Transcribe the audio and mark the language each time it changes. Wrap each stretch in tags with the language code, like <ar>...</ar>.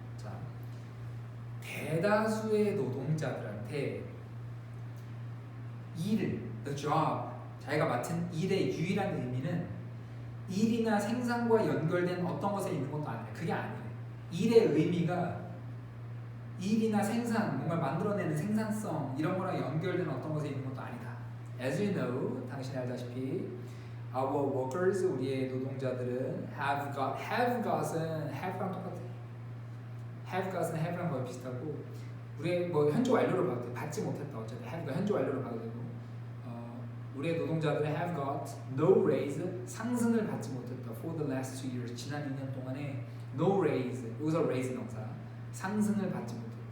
<ko>자, 대다수의 노동자들한테 일을,</ko> <en>the job,</en> <ko>자기가 맡은 일의 유일한 의미는 일이나 생산과 연결된 어떤 것에 있는 것도 아니야. 그게 아니래. 일의 의미가 일이나 생산, 뭔가 만들어내는 생산성 이런 거랑 연결된 어떤 것에 있는 것도 아니다.</ko> <en>As you know,</en> <ko>당신이 알다시피</ko> <en>Our workers,</en> <ko>우리의 노동자들은 have got은 have랑 똑같아. have got은 have랑 거의 비슷하고 우리의 뭐 현재 완료로 봐도 돼. 받지 못했다. 어쨌든 have가 현재 완료로 봐도 되고 우리의 노동자들은</ko> <en>have got no raise,</en> <ko>상승을 받지 못했다.</ko> <en>For the last 2 years,</en> <ko>지난 2년 동안에 no raise, 여기서 raise 명사, 상승을 받지 못했다.</ko>